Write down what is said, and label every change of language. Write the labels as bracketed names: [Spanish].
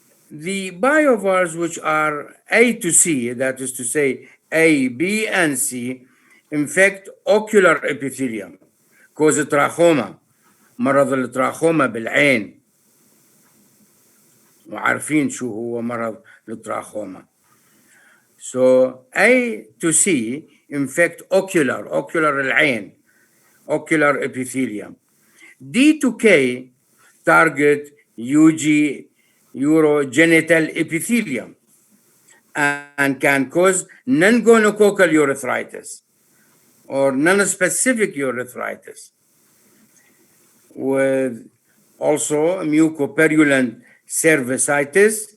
[English] The biovars, which are A to C, that is to say A, B, and C, infect ocular epithelium, cause trachoma, [Arabic] مرض التراخوما بالعين. وعارفين شو هو مرض التراخوما. [English] So A to C infect ocular العين, ocular epithelium. D to K target UG, urogenital epithelium, and can cause non-gonococcal urethritis or non-specific urethritis, with also mucopurulent cervicitis